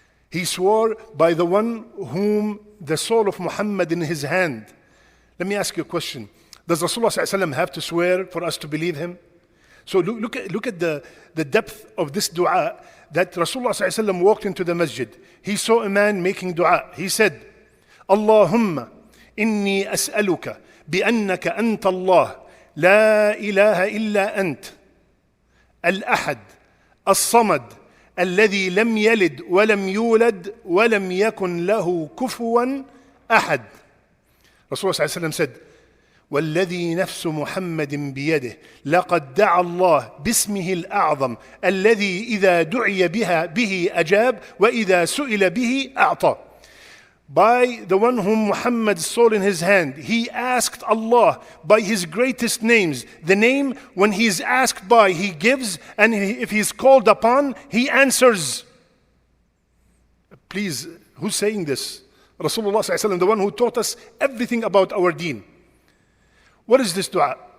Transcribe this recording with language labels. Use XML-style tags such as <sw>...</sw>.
<en>He swore by the one whom the soul of Muhammad in his hand. Let me ask you a question. Does Rasulullah sallallahu alaihi wasallam have to swear for us to believe him? So look at the depth of this dua that Rasulullah sallallahu alaihi wasallam walked into the masjid. He saw a man making dua. He said,</en> <ar>Allahumma inni as'aluka bi'annaka anta Allah لا إله إلا أنت الأحد الصمد الذي لم يلد ولم يولد ولم يكن له كفوا أحد. Rasulullah صلى الله عليه وسلم said, والذي نفس محمد بيده لقد دعا الله باسمه الأعظم الذي إذا دعي به أجاب وإذا سئل به أعطى.</ar> <en>By the one whom Muhammad's soul in his hand, he asked Allah by his greatest names. The name, when he is asked by, he gives, and if he is called upon, he answers. Please, who's saying this? Rasulullah sallallahu alaihi wasallam, the one who taught us everything about our deen. What is this dua?</en>